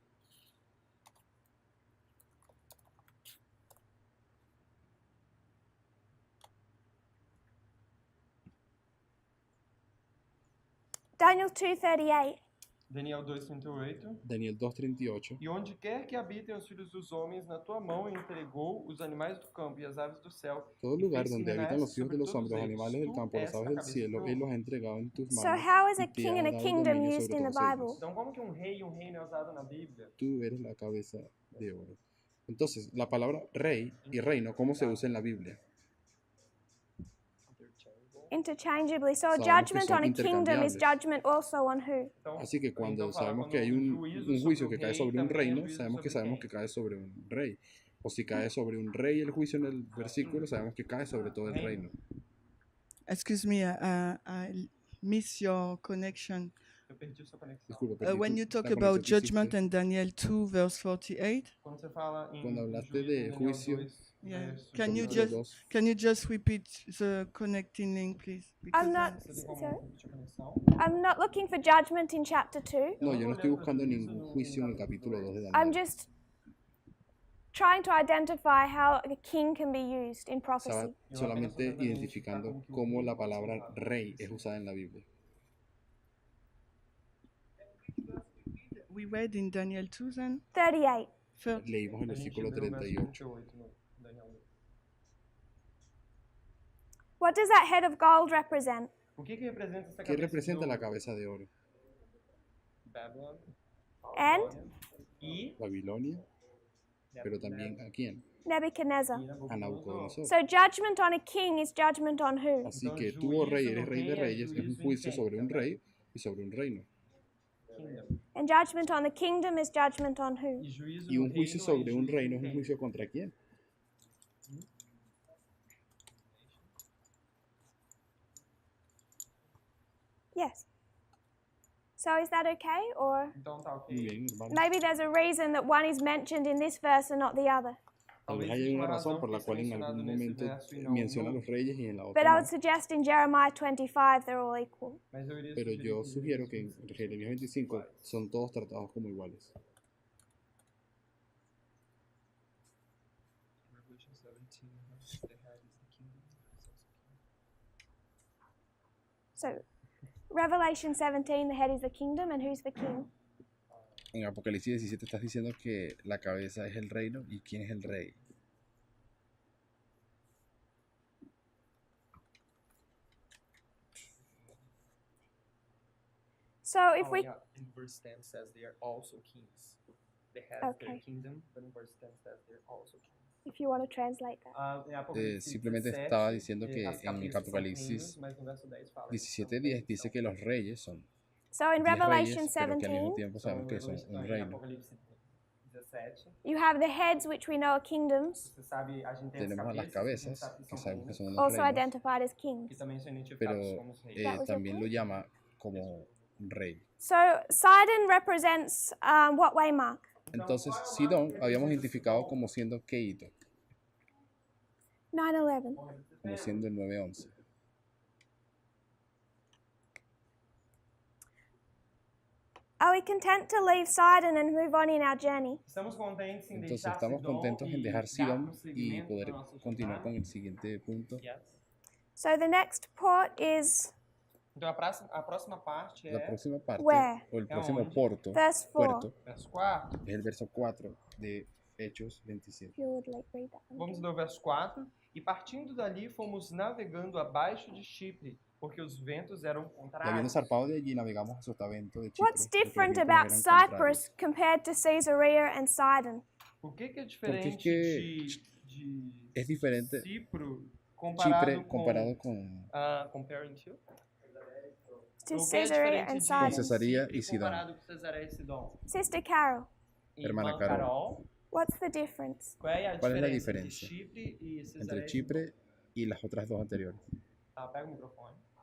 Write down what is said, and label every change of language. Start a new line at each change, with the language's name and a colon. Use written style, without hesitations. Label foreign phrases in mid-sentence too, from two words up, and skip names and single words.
Portuguese: Daniel 2:38. Daniel 2:38. Daniel 2:38. E onde quer que habitem os filhos dos homens, na tua mão entregou os animais do campo e as aves do céu. Todo e lugar fez que
Spanish: donde habitan los
Portuguese: reinasse
Spanish: hijos de
Portuguese: sobre
Spanish: los
Portuguese: todos
Spanish: hombres, los
Portuguese: eles.
Spanish: animales del
Portuguese: Tu
Spanish: campo, las
Portuguese: és
Spanish: aves
Portuguese: a
Spanish: del
Portuguese: cabeça
Spanish: cielo,
Portuguese: do
Spanish: Él
Portuguese: povo.
Spanish: los ha entregado en tus
English: So
Spanish: manos
English: how is
Spanish: y
English: a
Spanish: te
English: king
Spanish: ha
English: and a
Spanish: dado
English: kingdom
Spanish: dominio
English: used
Spanish: sobre
English: in the
Spanish: todos
English: Bible?
Spanish: ellos.
Portuguese: Então, como que um rei e um reino é usado na Bíblia?
Spanish: Tú eres la cabeza de oro. Entonces, la palabra rey y reino, ¿cómo se usa en la Biblia?
English: Interchangeably. So a
Spanish: Sabemos que
English: judgment
Spanish: son
English: on a kingdom is
Spanish: intercambiables.
English: judgment also on who?
Portuguese: Então,
Spanish: Así que cuando
Portuguese: então fala,
Spanish: sabemos
Portuguese: quando
Spanish: que hay
Portuguese: o
Spanish: un
Portuguese: juízo
Spanish: juicio
Portuguese: sobre o
Spanish: que cae
Portuguese: rei,
Spanish: sobre un
Portuguese: também é
Spanish: reino,
Portuguese: juízo
Spanish: sabemos
Portuguese: sobre
Spanish: que
Portuguese: quem?
Spanish: cae sobre un rey. O si cae sobre un rey el juicio en el versículo, sabemos que cae sobre todo el reino.
English: Excuse me, I miss your connection.
Portuguese: Eu perdi sua conexão.
Spanish: Disculpa, perdí
English: When
Spanish: tu-
English: you talk
Spanish: la
English: about
Spanish: conexión que
English: judgment
Spanish: hiciste.
English: in Daniel 2, verse 48,
Portuguese: Quando você fala em
Spanish: Cuando hablaste
Portuguese: juízo
Spanish: de
Portuguese: em Daniel
Spanish: juicio,
Portuguese: 2,
English: yeah.
Spanish: verso
English: Can you
Spanish: 18,
English: just repeat the connecting link, please? I'm not.
Portuguese: você tem como
English: Sorry?
Portuguese: repetir a conexão?
English: I'm not looking for judgment in chapter 2.
Spanish: no, yo no estoy
Portuguese: olhando
Spanish: buscando
Portuguese: juízo
Spanish: ningún
Portuguese: no
Spanish: juicio en el capítulo 2 de
English: I'm
Spanish: Daniel.
English: just trying to identify how a king can be used in
Spanish: Estaba
English: prophecy.
Spanish: solamente identificando cómo la palabra rey es usada en la Biblia.
English: We read in Daniel 2 then? 38.
Spanish: Leímos el
Portuguese: A gente
Spanish: versículo
Portuguese: leu o verso
Spanish: 38.
Portuguese: 38 no Daniel 2.
English: What does that head of gold represent?
Portuguese: O que representa essa
Spanish: ¿Qué
Portuguese: cabeça
Spanish: representa
Portuguese: de
Spanish: la
Portuguese: ouro?
Spanish: cabeza de oro?
English: Babylon, And
Portuguese: Babilônia, e
Spanish: Babilonia, pero también ¿a quién?
English: Nebuchadnezzar.
Spanish: A Nabucodonosor.
English: So judgment on a king is judgment on who?
Spanish: Así
Portuguese: Então,
Spanish: que tú, oh rey,
Portuguese: juízo
Spanish: eres
Portuguese: do
Spanish: rey de
Portuguese: rei é
Spanish: reyes, es un
Portuguese: juízo em
Spanish: juicio
Portuguese: quem?
Spanish: sobre un
Portuguese: Também.
Spanish: rey y sobre un reino.
English: Kingdom. And judgment on the kingdom is judgment on who?
Portuguese: E juízo
Spanish: Y
Portuguese: no
Spanish: un juicio
Portuguese: reino
Spanish: sobre
Portuguese: é
Spanish: un
Portuguese: juízo
Spanish: reino
Portuguese: em
Spanish: es un
Portuguese: quem?
Spanish: juicio contra quién.
English: Yes. So is that okay? Or
Portuguese: Então tá ok.
Spanish: Muy bien, hermano.
English: maybe there's a reason that one is mentioned in this verse and not the other.
Spanish: Tal vez
Portuguese: Talvez
Spanish: haya
Portuguese: exista
Spanish: una
Portuguese: uma
Spanish: razón
Portuguese: razão
Spanish: por la
Portuguese: que
Spanish: cual en
Portuguese: está
Spanish: algún
Portuguese: mencionado nesse
Spanish: momento
Portuguese: verso e não
Spanish: menciona a no. los reyes y en la
English: But
Spanish: otra
English: I
Spanish: no.
English: would suggest in Jeremiah 25 they're all equal.
Portuguese: Mas eu iria
Spanish: Pero
Portuguese: sugerir
Spanish: yo
Portuguese: que
Spanish: sugiero que en
Portuguese: Jeremias
Spanish: Jeremías 25 son todos tratados como iguales.
English: So Revelation 17, the head is the kingdom, and who's the king?
Spanish: En Apocalipsis 17 estás diciendo que la cabeza es el reino y quién es el rey.
English: So if we in verse 10 says they are also kings. They have their Okay. kingdom, but in verse 10 says they're also kings. if you want to translate that.
Portuguese: Em Apocalipse
Spanish: Simplemente
Portuguese: 17,
Spanish: estaba diciendo que
Portuguese: as
Spanish: en
Portuguese: cabeças são
Spanish: Apocalipsis
Portuguese: reinos, mas no verso 10 fala que são
Spanish: 17:10 dice que los reyes son
English: So in
Spanish: 10
English: Revelation
Spanish: reyes, pero que al mismo
English: 17,
Spanish: tiempo
Portuguese: Então,
Spanish: sabemos que son un
Portuguese: em
Spanish: reino.
Portuguese: Apocalipse 17,
English: you have the heads, which we know are kingdoms,
Portuguese: você sabe, a gente tem
Spanish: Tenemos a las
Portuguese: as cabeças,
Spanish: cabezas,
Portuguese: que
Spanish: que
Portuguese: são
Spanish: sabemos que
Portuguese: reinos,
Spanish: son unos
English: also
Spanish: reinos,
English: identified as
Spanish: que
English: kings.
Portuguese: também são identificados
Spanish: pero
Portuguese: como reis.
English: That was your
Spanish: también lo
English: point?
Spanish: llama como un rey.
English: So Sidon represents what way, Mark?
Spanish: Entonces, Sidón habíamos identificado como siendo Keito, 9/11. como siendo el 911.
English: Are we content to leave Sidon and move on in our journey?
Portuguese: Estamos contentes em
Spanish: Entonces,
Portuguese: deixar
Spanish: estamos
Portuguese: Sidom
Spanish: contentos en
Portuguese: e
Spanish: dejar
Portuguese: dar
Spanish: Sidón y
Portuguese: prosseguimento
Spanish: poder
Portuguese: na nossa
Spanish: continuar
Portuguese: jornada?
Spanish: con el siguiente punto.
English: Yes. So the next port is
Portuguese: Então a próxima parte
Spanish: La
Portuguese: é
Spanish: próxima parte,
English: Where?
Spanish: o el próximo ¿Dónde? puerto,
English: verse 4.
Spanish: puerto,
Portuguese: verso 4.
Spanish: es el verso 4 de Hechos 27.
English: If you would like read that one
Portuguese: Vamos
English: again.
Portuguese: ler o verso 4. E partindo dali fomos navegando abaixo de Chipre, porque os ventos eram
Spanish: Y habiendo
Portuguese: contrários.
Spanish: zarpado de allí, navegamos a Sotavento de Chipre.
English: What's
Spanish: porque los
English: different
Spanish: vientos
English: about
Spanish: eran
English: Cyprus
Spanish: contrarios.
English: compared to Caesarea and Sidon?
Portuguese: O que é
Spanish: Porque
Portuguese: diferente
Spanish: es que
Portuguese: de
Spanish: es diferente
Portuguese: Cipro comparado
Spanish: Chipre comparado con
English: comparing to? To
Portuguese: O que é
English: Caesarea
Portuguese: diferente
English: and
Portuguese: de
English: Sidon.
Spanish: Cesarea
Portuguese: Chipre e Sidom? comparado com Cesareia e Sidom?
English: Sister Carol,
Portuguese: E
Spanish: Hermana
Portuguese: irmã Carol.
English: what's the difference?
Portuguese: Qual é a
Spanish: ¿Cuál es la
Portuguese: diferença entre
Spanish: diferencia
Portuguese: Chipre e
Spanish: entre
Portuguese: Cesareia e
Spanish: Chipre y las otras dos anteriores?
Portuguese: Sidom? Tá, pega o microfone.